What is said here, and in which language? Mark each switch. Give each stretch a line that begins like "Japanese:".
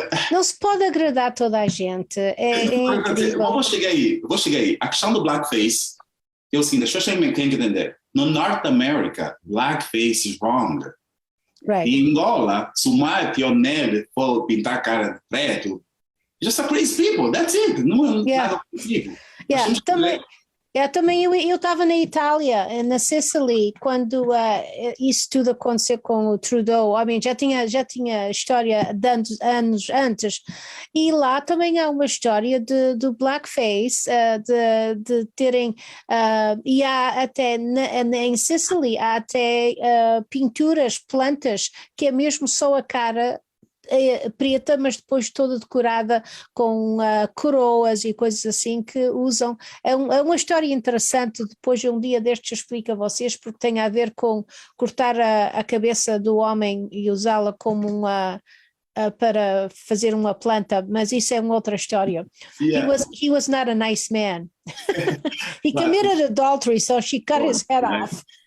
Portuguese: Não se pode agradar toda a gente. É incrível. Vou chegar aí. A questão do blackface, eu sim, as pessoas têm que entender.
English: No North America, blackface is wrong. Right.
Portuguese: E em Angola, se o Mike ou o Nelly for pintar a cara de preto,
English: just a crazy people, that's it.
Portuguese: Não é nada possível. Também eu estava na Itália, na Sicily, quando isso tudo aconteceu com o Trudeau. Já tinha história de anos antes, e lá também há uma história do blackface, de terem, e há até em Sicily, há até pinturas, plantas, que é mesmo só a cara preta, mas depois toda decorada com coroas e coisas assim que usam. É uma história interessante, depois um dia destes eu explico a vocês, porque tem a ver com cortar a cabeça do homem e usá-la como para fazer uma planta, mas isso é uma outra história.
English: He was not a nice man. He committed adultery, so she cut his head off.